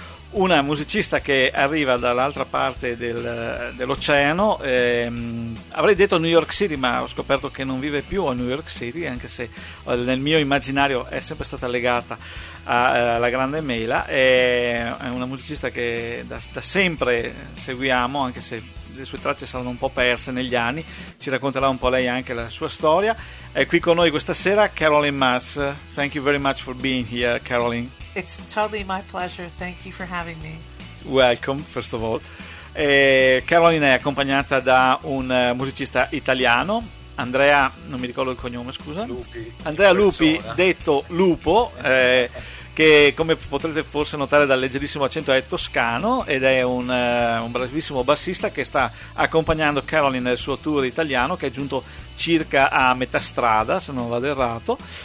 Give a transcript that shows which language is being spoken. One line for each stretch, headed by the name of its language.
Italian: una musicista che arriva dall'altra parte dell'oceano, avrei detto New York City, ma ho scoperto che non vive più a New York City, anche se nel mio immaginario è sempre stata legata alla grande Mela. È una musicista che da sempre seguiamo, anche se le sue tracce saranno un po' perse negli anni. Ci racconterà un po' lei anche la sua storia. È qui con noi questa sera Caroline Mas.
English: Thank you very much for being here, Caroline. It's totally my pleasure. Thank you for having me. Welcome, first of all.
Italian: Caroline è accompagnata da un musicista italiano, Andrea, non mi ricordo il cognome, scusa. Lupi. Andrea Lupi, detto Lupo, che come potrete forse notare dal leggerissimo accento è toscano ed è un bravissimo bassista che sta accompagnando Caroline nel suo tour italiano, che è giunto circa a metà strada, se non vado errato.